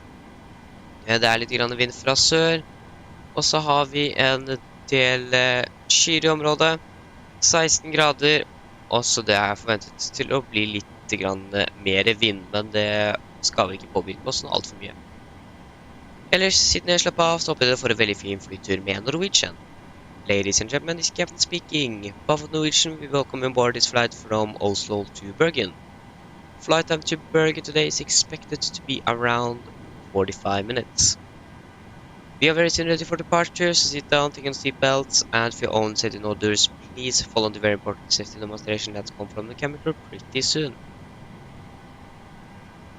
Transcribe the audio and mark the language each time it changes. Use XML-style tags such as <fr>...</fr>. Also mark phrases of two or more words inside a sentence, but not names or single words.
<no>Det er litt grann vind fra sør, og så har vi en del skyer i området, 16 grader, og så det er forventet til å bli litt grann mer vind, men det skal ikke påvirke oss noe alt for mye. Ellers, siden jeg slapp av, så håper jeg dere får en veldig fin flytur med Norwegian.</no> <en>Ladies and gentlemen, this is Captain speaking. Buffalo Norwegian, we welcome you aboard this flight from Oslo to Bergen. Flight time to Bergen today is expected to be around 45 minutes. We are very soon ready for departure, so sit down, take on seatbelts, and for your own safety orders, please follow the very important safety demonstration that's come from the cabin crew pretty soon.</en>